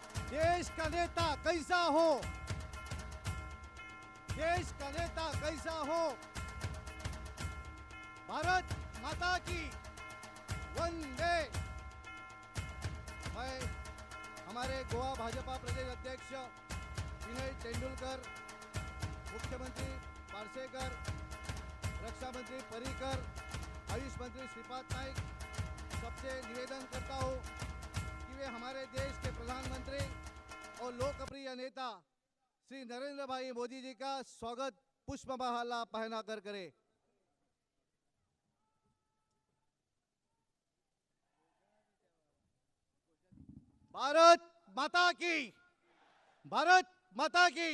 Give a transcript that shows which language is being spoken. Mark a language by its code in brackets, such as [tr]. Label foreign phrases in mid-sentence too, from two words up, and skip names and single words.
[hi] देश का नेता कैसा हो, देश का नेता कैसा हो। भारत माता की वंदे। मैं हमारे गोवा भाजपा प्रदेश अध्यक्ष विनय तेंदुलकर, मुख्यमंत्री पार्सेकर, रक्षा मंत्री पर्रिकर, आयुष मंत्री श्रीपाद नाइक सबसे निवेदन करता हूं कि वे हमारे देश के प्रधानमंत्री और लोकप्रिय नेता श्री नरेंद्र भाई मोदी जी का स्वागत पुष्पमाला पहनाकर करें। भारत माता की, भारत माता की।